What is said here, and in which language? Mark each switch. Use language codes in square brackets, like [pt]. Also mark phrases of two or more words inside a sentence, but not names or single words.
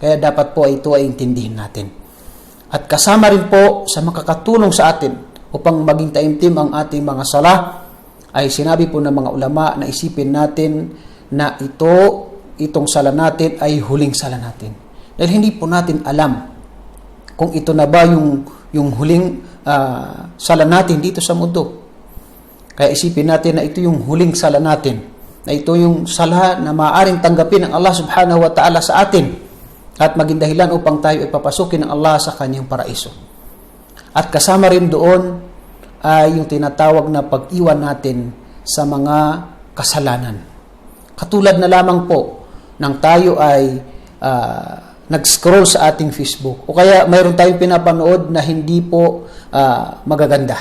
[tl] Kaya dapat po ito ay intindihin natin. At kasama rin po sa makakatulong sa atin upang maging taimtim ang ating mga sala ay sinabi po ng mga ulama na isipin natin na itong sala natin ay huling sala natin. Dahil hindi po natin alam kung ito na ba yung huling sala natin dito sa mundo. Kaya isipin natin na ito yung huling sala natin, na ito yung sala na maaaring tanggapin ng [ar] الله سبحانه وتعالى [tl] sa atin at maging dahilan upang tayo ipapasukin ng Allah sa kanyang paraiso. At kasama rin doon ay yung tinatawag na pag-iwan natin sa mga kasalanan. Katulad na lamang po nang tayo ay nag-scroll sa ating Facebook o kaya mayroon tayong pinapanood na hindi po magaganda.